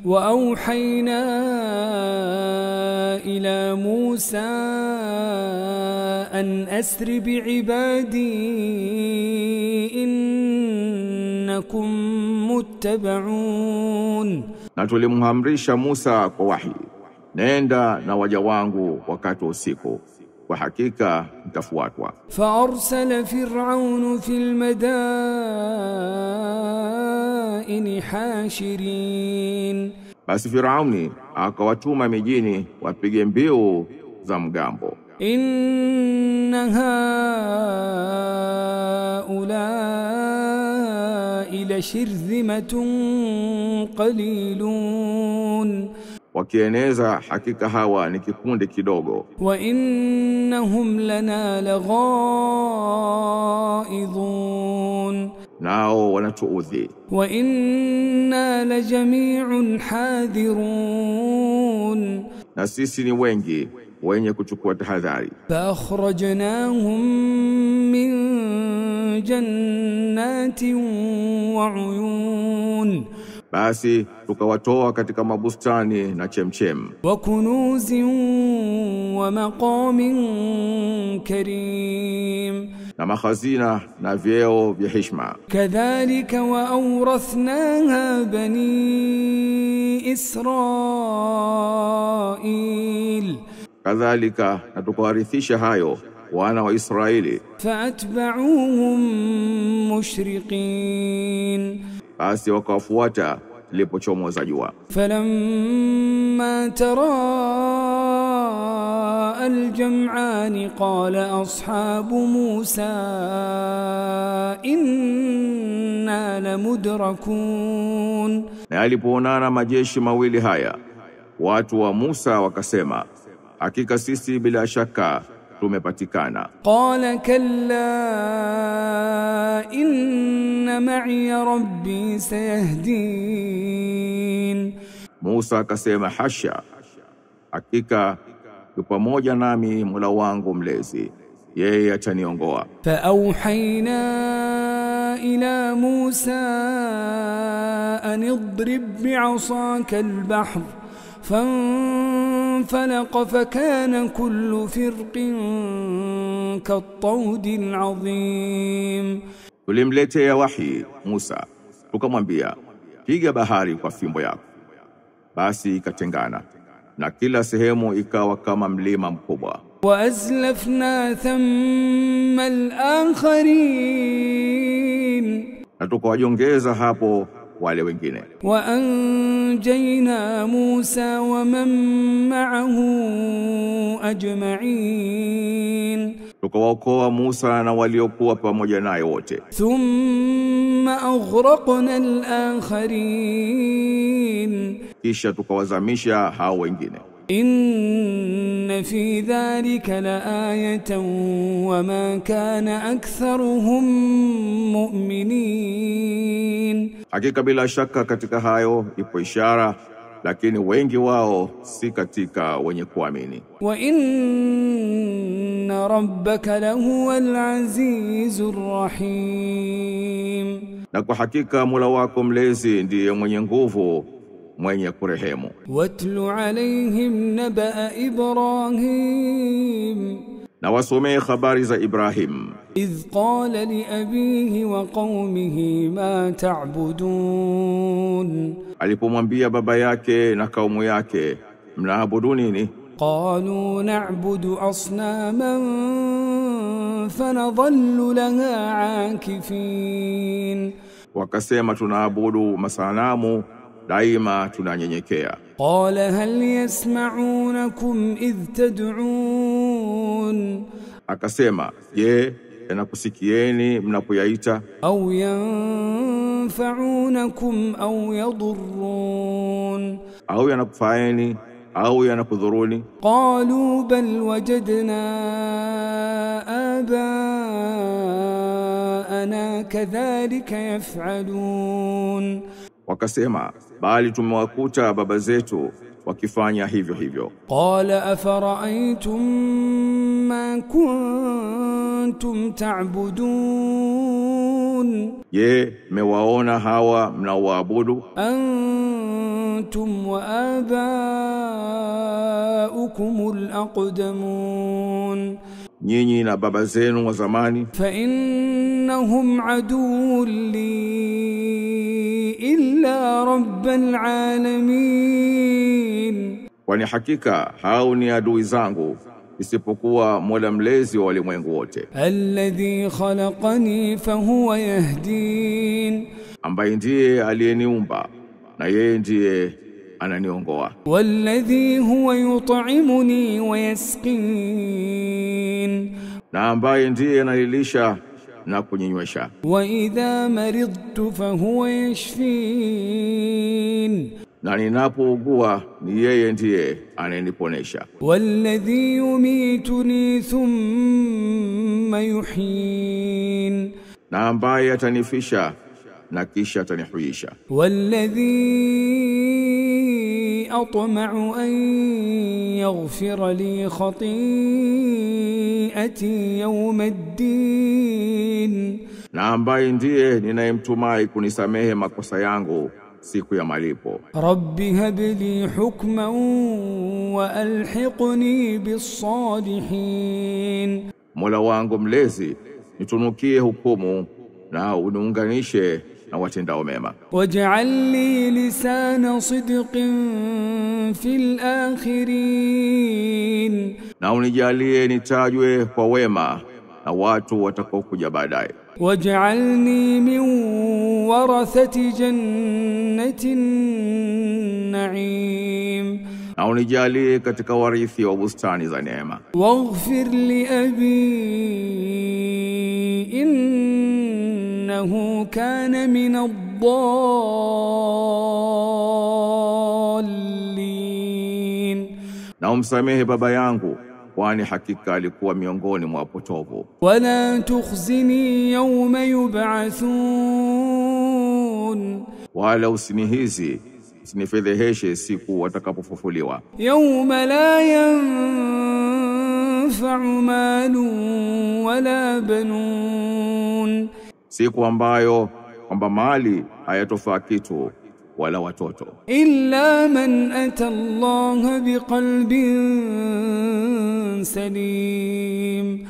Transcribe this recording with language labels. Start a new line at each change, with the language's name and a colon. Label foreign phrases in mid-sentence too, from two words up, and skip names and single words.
Arabic: وأوحينا إلى موسى أن أسر بعبادي إنكم متبعون.
Swahili: Na tulimhamrisha Musa kwa wahi, nenda na waja wangu wakati wa usiku, kwa hakika mtafuatwa.
Arabic: فأرسل فرعون في المدائن حاشرين.
Swahili: Basi Firauni akawatuma mijini wapige mbiu za mgambo.
Arabic: إن هؤلاء لشرذمة قليلون.
Swahili: Wakieneza hakika hawa ni kikundi kidogo.
Arabic: وإنهم لنا لغائظون.
Swahili: Nao wanatuudhi.
Arabic: وإنا لجميع حاذرون.
Swahili: Na sisi ni wengi wenye kuchukua tahadhari.
Arabic: فأخرجناهم من جنات وعيون.
Swahili: Basi tukawatoa katika mabustani na chemchem.
Arabic: وكنوز ومقام كريم.
Swahili: Na makhazina na vyeo vya heshima.
Arabic: كذلك وأورثناها بني إسرائيل.
Swahili: Kadhalika na tukawarithisha hayo wana wa Israeli.
Arabic: فأتبعوهم مشرقين.
Swahili: Basi wakawafuata lilipochomoza jua.
Arabic: فلما تراءى الجمعان قال أصحاب موسى إنا لمدركون.
Swahili: Na alipoonana majeshi mawili haya, watu wa Musa wakasema, hakika sisi bila shaka tumepatikana.
Arabic: قال كلا إن معي ربي سيهدين.
Swahili: Musa akasema, hasha, hakika yu pamoja nami Mola wangu mlezi, yeye ataniongoa.
Arabic: فأوحينا إلى موسى أن اضرب بعصاك البحر فانفلق فكان كل فرق كالطود العظيم.
Swahili: Tulimletea wahi Musa, tukamwambia, piga bahari kwa fimbo yako. Basi ikatengana, na kila sehemu ikawa kama mlima mkubwa.
Arabic: وأزلفنا ثم الآخرين.
Swahili: Na tukawajongeza hapo wale wengine.
Arabic: وأنجينا موسى ومن معه أجمعين.
Swahili: Tukawaokoa Musa na waliokuwa pamoja naye wote.
Arabic: ثم أغرقنا الآخرين.
Swahili: Kisha tukawazamisha hao wengine.
Arabic: إن في ذلك لآية وما كان أكثرهم مؤمنين.
Swahili: Hakika bila shaka katika hayo ipo ishara, lakini wengi wao si katika wenye kuamini.
Arabic: وإن ربك لهو العزيز الرحيم.
Swahili: Na kwa hakika Mola wako mlezi ndiye mwenye nguvu, mwenye kurehemu.
Arabic: واتل عليهم نبأ إبراهيم.
Swahili: Na wasomee habari za Ibrahim.
Arabic: إذ قال لأبيه وقومه ما تعبدون.
Swahili: Alipomwambia baba yake na kaumu yake, mnaabudu nini?
Arabic: قالوا نعبد أصناما فنظل لها عاكفين.
Swahili: Wakasema, tunaabudu masanamu, daima tunanyenyekea.
Arabic: قال هل يسمعونكم إذ تدعون.
Swahili: Akasema, je, yanakusikieni mnapoyaita?
Arabic: أو ينفعونكم أو يضرون.
Swahili: Au yanakufaeni au yanakudhuruni?
Arabic: قالوا بل وجدنا آباءنا كذلك يفعلون.
Swahili: Wakasema, bali tumewakuta baba zetu wakifanya hivyo hivyo.
Arabic: قال أفرأيتم ما كنتم تعبدون.
Swahili: Je, mewaona hawa mnaoabudu?
Arabic: أنتم أنتم وآباؤكم الأقدمون
Swahili: nyinyi na baba zenu wa zamani,
Arabic: فإنهم عدو لي إلا رب العالمين
Swahili: kwani hakika hao ni adui zangu isipokuwa Mola mlezi wa ulimwengu wote,
Arabic: الذي خلقني فهو يهدين
Swahili: ambaye ndiye aliyeniumba na yeye ndiye ananiongoa,
Arabic: والذي هو يطعمني ويسقين
Swahili: na ambaye ndiye ananilisha na kuninywesha,
Arabic: وإذا مرضت فهو يشفين
Swahili: na ninapougua ni yeye ndiye ananiponesha,
Arabic: والذي يميتني ثم يحيين
Swahili: na ambaye atanifisha na kisha atanihuisha,
Arabic: والذي أطمع أن يغفر لي خطيئتي يوم الدين
Swahili: na ambaye ndiye ninayemtumai kunisamehe makosa yangu siku ya malipo.
Arabic: رب هب لي حكما وألحقني بالصالحين
Swahili: Mola wangu mlezi, nitunukie hukumu na uniunganishe na watendao mema,
Arabic: واجعل لي لسان صدق في الآخرين
Swahili: na unijalie nitajwe kwa wema na watu watakaokuja baadaye,
Arabic: واجعلني من ورثة جنة النعيم
Swahili: na unijalie katika warithi wa bustani za neema,
Arabic: واغفر لأبي إنه كان من الضالين
Swahili: na umsamehe baba yangu kwani hakika alikuwa miongoni mwa wapotovu,
Arabic: ولا تخزني يوم يبعثون
Swahili: wala usinifedheheshe siku watakapofufuliwa,
Arabic: يوم لا ينفع مال ولا بنون
Swahili: siku ambayo kwamba mali hayatofaa kitu wala watoto,
Arabic: إلا من أتى الله بقلب سليم